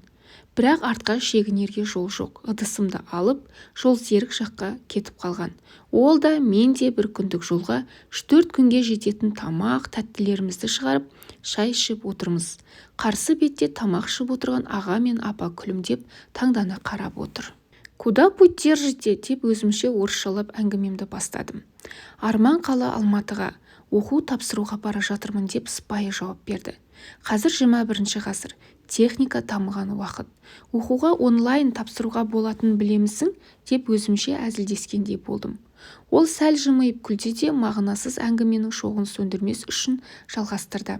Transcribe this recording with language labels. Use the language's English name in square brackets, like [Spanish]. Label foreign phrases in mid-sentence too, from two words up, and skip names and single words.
[Kazakh] Бірақ артқа шегінерге жол жоқ. Ыдысымды алып, жол серік жаққа кетіп қалған. Ол да мен де бір күндік жолға 3-4 күнге жететін тамақ, тәттілерімізді шығарып, шай ішіп отырмыз. Қарсы бетте тамақ ішіп отырған аға мен апа күлімдеп, таңдана қарап отыр. [Russian] «Куда путь держите?» [Kazakh] деп өзімше орысшалап әңгімемді бастадым. Арман қала Алматыға, оқу тапсыруға бара жатырмын деп сыпайы жауап берді. Қазір 21 ғасыр. Техника дамыған уақыт. Оқуға онлайн тапсыруға болатынын білемісің? Деп өзімше әзілдескендей болдым. Ол сәл жымиып күлді де мағынасыз әңгіменің шоғын сөндірмес үшін жалғастырды.